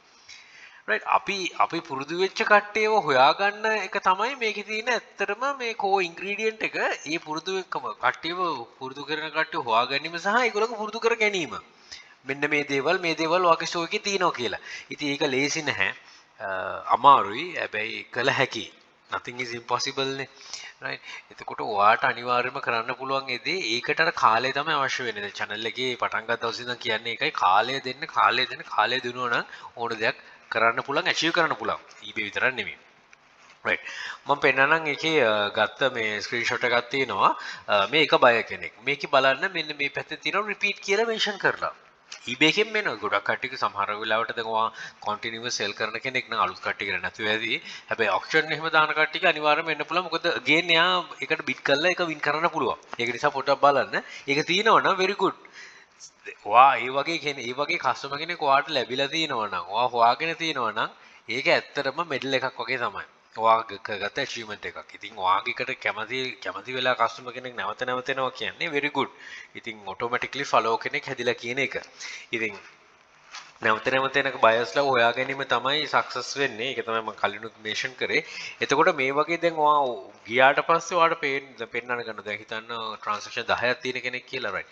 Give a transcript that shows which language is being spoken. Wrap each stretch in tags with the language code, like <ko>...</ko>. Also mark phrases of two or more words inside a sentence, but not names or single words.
<si>right අපි පුරුදු වෙච්ච කට්ටියව හොයාගන්න එක තමයි මේකේ තියෙන ඇත්තටම මේ</si> <en>core ingredient</en> <si>එක. ඒ පුරුදු කට්ටියව පුරුදු කරන කට්ටිය හොයාගැනීම සහ ඒගොල්ලෝ පුරුදු කර ගැනීම. මෙන්න මේ දේවල් වාගේ ස්ටෝර් එකේ තියෙනවා කියලා. ඉතින් ඒක ලේසි නැහැ. අමාරුයි. හැබැයි කළ හැකි.</si> <en>nothing is impossible</en> <si>නේ. right එතකොට ඔයාට අනිවාර්යයෙන්ම කරන්න පුළුවන් ඒ දේ. ඒකට අර කාලය තමයි අවශ්‍ය වෙන්නේ. දැන් channel එකේ පටන් ගත්ත දවසේ ඉඳන් කියන්නේ ඒකයි කාලය දෙනවා නම් ඕන දෙයක් කරන්න පුළුවන් achieve කරන්න පුළුවන්. eBay විතරක් නෙමෙයි. right මම පෙන්නනම් එකේ ගත්ත මේ ස්ක්‍රීන්ෂොට් එකක් තියෙනවා. මේක බය කෙනෙක්. මේකේ බලන්න මෙන්න මේ පැත්තේ තියෙනවා රිපීට් කියලා මෙන්ෂන් කරලා. eBay එකෙන් මෙන්න ගොඩක් කට්ටියක සමහර වෙලාවට දැන් ඔයා</si> <en>continuous sell</en> <si>කරන කෙනෙක් නම් අලුත් කට්ටිය කියලා නැතුව ඇති. හැබැයි ඔක්ෂන් එහෙම දාන කට්ටියක අනිවාර්යයෙන්ම එන්න පුළුවන්. මොකද again එයා ඒකට බිට් කරලා ඒක වින් කරන්න පුළුවන්. ඒක නිසා පොඩ්ඩක් බලන්න. ඒක තියෙනවා නම්</si> <en>very good.</en> <si>ඒ වගේ කස්ටමර් කෙනෙක් ඔයාට ලැබිලා තියෙනවා නම් ඔයා හොයාගෙන තියෙනවා නම් ඒක ඇත්තටම මෙඩල් එකක් වගේ තමයි. ඔයා ගත achievement එකක්. ඉතින් ඔයාගේකට කැමති වෙලා කස්ටමර් කෙනෙක් නැවත එනවා කියන්නේ</si> <en>very good.</en> <si>ඉතින්</si> <en>automatically follow</en> <si>කෙනෙක් හැදිලා කියන එක. ඉතින් නැවත එන බයස්ලා හොයා ගැනීම තමයි සක්සස් වෙන්නේ. ඒක තමයි මම කලිනුත් මේෂන් කරේ. එතකොට මේ වගේ දැන් ඔයා ගියාට පස්සේ ඔයාට පෙන්නන්න ගන්න. දැන් හිතන්න ට්‍රාන්සැක්ෂන් 10ක් තියෙන කෙනෙක් කියලා right.</si>